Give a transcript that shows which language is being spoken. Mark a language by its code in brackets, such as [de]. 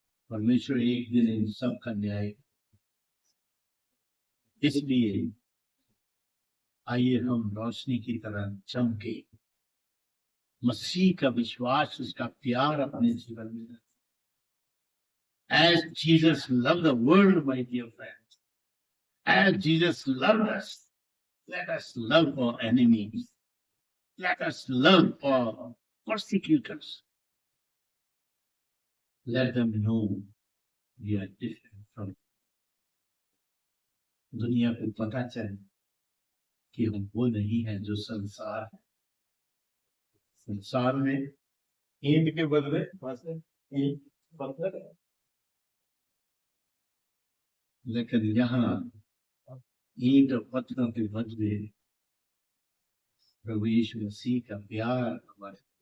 [hi] परमेश्वर एक दिन इन सब का न्याय। इसलिए आइए हम रोशनी की तरह चमके, मसीह का विश्वास, उसका प्यार अपने जीवन में रखें। [en] As Jesus loved the world, my dear friends, as Jesus loved us, let us love our enemies. Let us love our persecutors. Let them know we are different from them. [hi] दुनिया को पता चले कि हम वो नहीं है जो संसार है। संसार में ईंट के बदले ईंट पत्थर है, लेकिन यहाँ ईंट और पत्थरों के बदले प्रभु यीशु मसीह का प्यार हमारे।